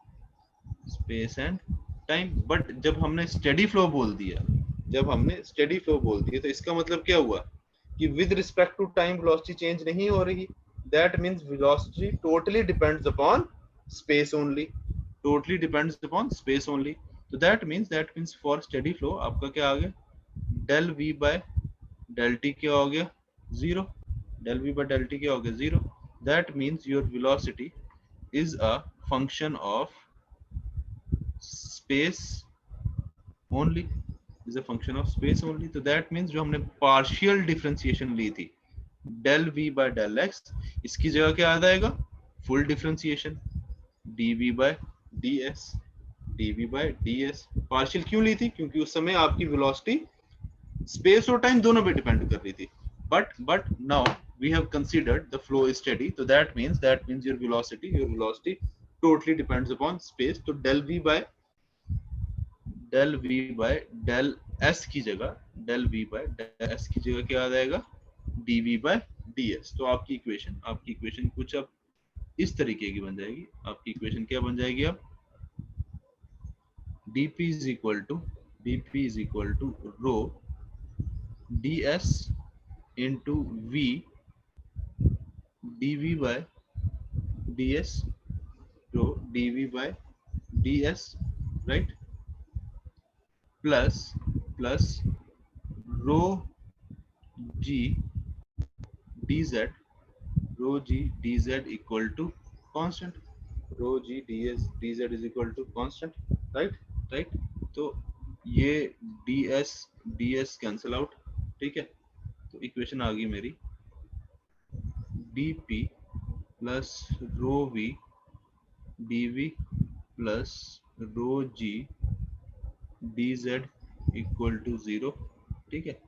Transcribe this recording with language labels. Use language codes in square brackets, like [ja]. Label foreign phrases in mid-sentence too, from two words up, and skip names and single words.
[hi] बट जब हमने [en] steady flow [hi] बोल दिया, तो इसका मतलब क्या हुआ कि [en] with respect to time velocity change [hi] नहीं हो रही, [en] that means velocity totally depends upon space only, [hi] तो [en] that means for steady flow [hi] आपका क्या आ गया, [en] del v by del t [hi] क्या हो गया 0, [en] del v by del t [hi] क्या हो गया 0, [en] that means your velocity is a function of space only, [hi] तो [en] that means [hi] जो हमने [en] partial differentiation [hi] ली थी [en] del v by del x, [hi] इसकी जगह क्या आ जाएगा, [en] full differentiation dv by [hi] ds, partial क्यों ली थी, क्योंकि उस समय आपकी velocity स्पेस और टाइम दोनों पे डिपेंड कर रही थी, [en] but now we have considered the flow is steady, so that means your velocity totally depends upon space, [hi] तो [en] del v by del s [hi] की जगह क्या आ जाएगा, [en] dv by ds। [hi] तो आपकी इक्वेशन कुछ अब इस तरीके की बन जाएगी, आपकी इक्वेशन क्या बन जाएगी, अब [en] dp is equal to rho ds into v dv by ds, rho dv by ds, right, plus rho g dz equal to constant, dz is equal to constant, right, [hi] तो ये ds [en] cancel out, [hi] ठीक है। तो इक्वेशन आ गई मेरी [en] dp plus rho v dv plus rho g dz equal to 0, [hi] ठीक है।